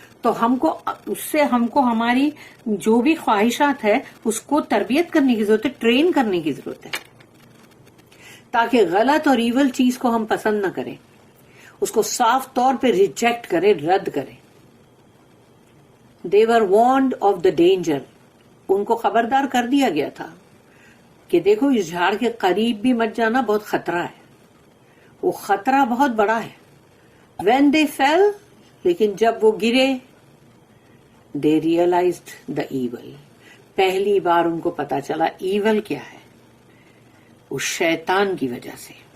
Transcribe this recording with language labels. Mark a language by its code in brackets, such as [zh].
[ur] تو ہم کو اس سے ہم کو ہماری جو بھی خواہشات ہے اس کو تربیت کرنے کی ضرورت ہے، ٹرین کرنے کی ضرورت ہے، تاکہ غلط اور ایول چیز کو ہم پسند نہ کریں، اس کو صاف طور پہ ریجیکٹ کریں، رد کریں. [en] they were warned of the danger. [ur] ان کو خبردار کر دیا گیا تھا کہ دیکھو اس جھاڑ کے قریب بھی مت جانا، بہت خطرہ ہے، وہ خطرہ بہت بڑا ہے. [en] when they fell، [ur] لیکن جب وہ گرے، [en] they realized the evil، [ur] پہلی بار ان کو پتا چلا ایول کیا ہے، اس شیطان کی وجہ سے.